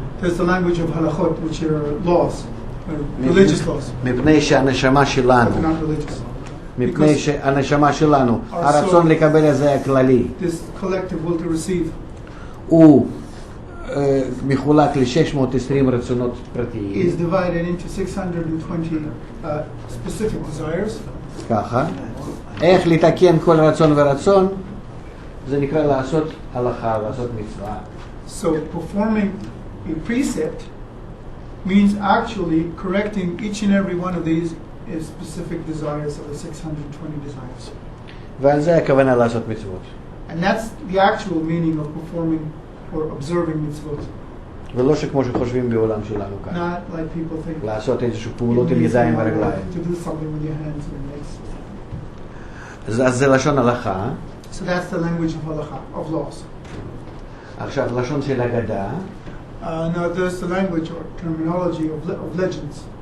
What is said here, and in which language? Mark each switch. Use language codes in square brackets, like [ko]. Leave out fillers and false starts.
[en] There's the language of halachot, which are laws, religious laws. [he] מפני שהנשמה שלנו, [en] But not religious. [he] מפני שהנשמה שלנו, הרצון לקבל הזה הכללי, [en] This collective will to receive [he] הוא מחולק ל-620 רצונות פרטיים. [en] is divided into 620 specific desires. [he] ככה. איך לתקן כל רצון ורצון? זה נקרא לעשות הלכה, לעשות מצווה. [en] So performing a precept means actually correcting each and every one of these specific desires of the 620 desires. [he] ועל זה הכוונה לעשות מצוות. [en] And that's the actual meaning of performing or observing mitzvot. [he] ולא שכמו שחושבים בעולם שלנו כאן. [en] Not like people think. [he] לעשות איזשהו פעולות עם ידיים ורגליים. [en] To do something with your hands and legs. [he] אז זה לשון הלכה. [en] So that's the language of halacha, of laws. [he] עכשיו, לשון של אגדה. [en] Now there's the language or terminology of legends.